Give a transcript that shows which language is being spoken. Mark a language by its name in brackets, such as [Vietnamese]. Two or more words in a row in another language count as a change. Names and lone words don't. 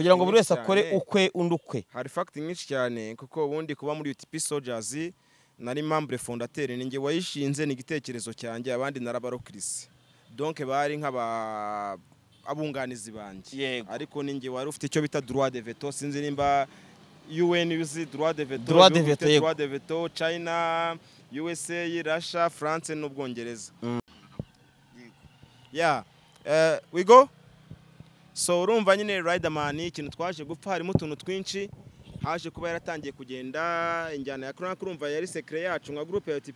[Kinyarwanda] kugira ngo buri wese akore ukwe undukwe hari fact nyinshi cyane kuko ubundi kuba muri UTP Soldiers nari [French] membre fondateur [Kinyarwanda] ninge wayishinze ni igitekerezo cyanjye abandi narabarokrise donc bari nk'aba abunganizi banje ariko ninge wari ufite icyo bita [French] droit de veto [Kinyarwanda] sinzi nimba UN uzi [French] droit de veto [Kinyarwanda] China USA Russia France n'Ubwongereza we go so urumva nyine Riderman ikintu twaje gupfa harimo utuntu twinshi haje kuba yaratangiye kugenda injyana ya Crown urumva yari secret yacu nka group ya UTP